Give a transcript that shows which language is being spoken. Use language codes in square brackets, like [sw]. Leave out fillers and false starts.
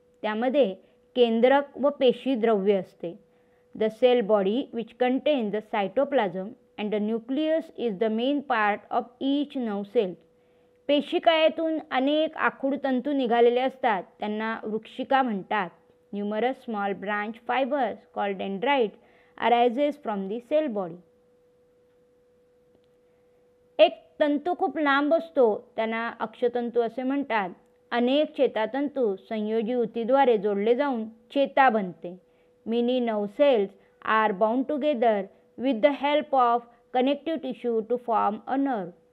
[mr] त्यामध्ये केंद्रक व पेशी द्रव्य असते. [en] The cell body which contain the cytoplasm and the nucleus is the main part of each nerve cell. [mr] पेशिकायातून अनेक आखूड तंतू निघालेले असतात, त्यांना वृक्षिका म्हणतात. [en] Numerous small branch fibres called dendrites arises from the cell body. [mr] एक तंतू खूप लांब असतो, त्यांना अक्षतंतू असे म्हणतात. अनेक चेतातंतू संयोजी उतीद्वारे जोडले जाऊन चेता बनते. [en] Many nerve cells are bound together with the help of connective tissue to form a nerve.